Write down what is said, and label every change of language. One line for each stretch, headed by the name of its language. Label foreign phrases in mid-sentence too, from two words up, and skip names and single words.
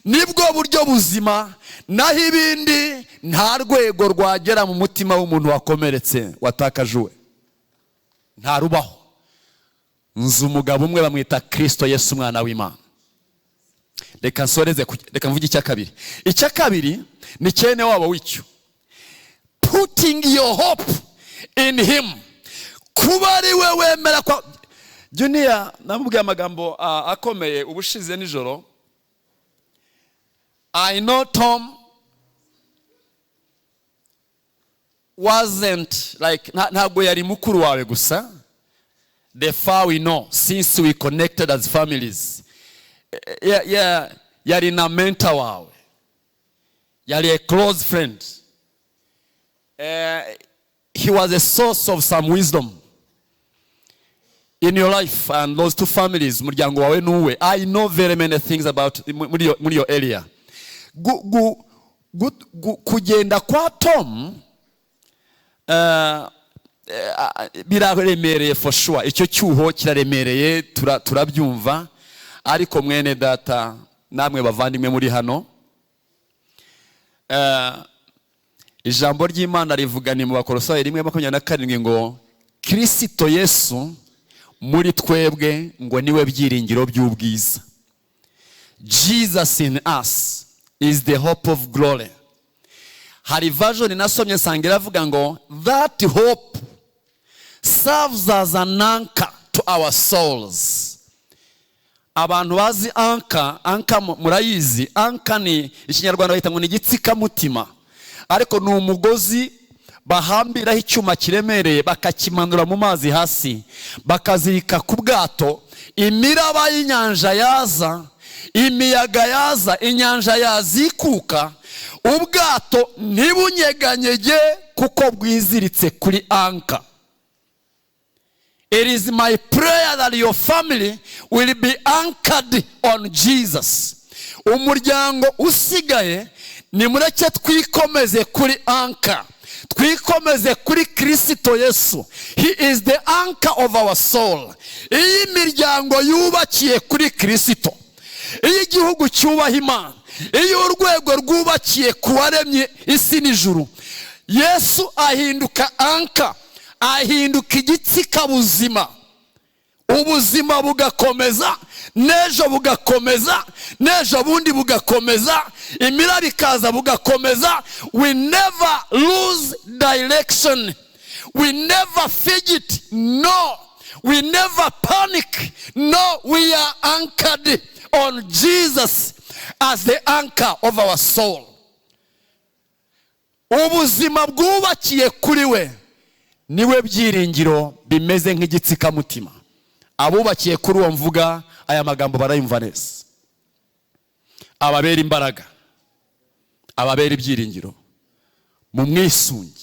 Kinyarwanda: nibwo buryo buzima, naho ibindi nta rwego rwagera mu mutima w'umuntu wakomeretse watakaje uwe, nta rubaho. Nzi umugabo umwe bamwita Kristo Yesu umwana w'Imana. Reka nsoreze, reka mvuge icya kabiri. Icya kabiri ni cyene wabo w'icyo,
English: putting your hope in him,
Kinyarwanda: kuba ari we wemera kwa Junior. Namubwiye amagambo akomeye ubushize nijoro.
English: I know Tom wasn't like,
Kinyarwanda: ntabwo yari mukuru wawe gusa.
English: The far we know, since we connected as families,
Kinyarwanda: yari na mentor wawe, yari
English: a close friend. He was a source of some wisdom in your life and those two families,
Kinyarwanda: muryango wawe nuwe.
English: I know very many things about muri your area.
Kinyarwanda: Kugenda kwa Tom biraremereye
English: for sure.
Kinyarwanda: Icyo cyuho kiraremereye, turabyumva. Ariko mwene data, namwe bavandimwe muri hano, ijambo ry'Imana rivuga ni mu Bakolosayi 1:27 ngo Kristo Yesu muri twebwe ngo niwe byiringiro by'ubwiza.
English: Jesus in us is the hope of glory.
Kinyarwanda: Hari version nasomye sanga iravuga ngo
English: that hope serves as an anchor to our souls.
Kinyarwanda: Abantu bazi anka murayizi. Anka ni ikinyarwanda bahita ngo ni igitsikamutima, ariko ni umugozi bahambiraho icyuma kiremereye bakakimanura mu mazi hasi, bakazirika ku bwato. Imiraba y'inyanja yaza, imiyaga yaza, inyanja yazikuka, ubwato ntibunyeganyege kuko bwiziritse kuri anka.
English: It is my prayer that your family will be anchored on Jesus.
Kinyarwanda: Umuryango usigaye nimureke twikomeze kuri anka, twikomeze kuri Kristo Yesu.
English: He is the anchor of our soul.
Kinyarwanda: Iyi miryango yubakiye kuri Kristo, iyi gihugu cyubaha Imana, iyi urwego rwubakiye kuwaremye isi n'ijuru, Yesu ahinduka anka, ahinduka igitsika buzima. Ubuzima bugakomeza, nejo bugakomeza, nejo bundi bugakomeza, imiraba ikaza bugakomeza.
English: We never lose direction, we never fidget, no, we never panic, no, we are anchored on Jesus as the anchor of our soul.
Kinyarwanda: Ubuzima bwubakiye kuri we niwe byiringiro bimeze nk'igitsikamutima. Abubakiye kuri uwo mvuga aya magambo barayumva neza. Ababera imbaraga, ababera ibyiringiro mu mwisungi.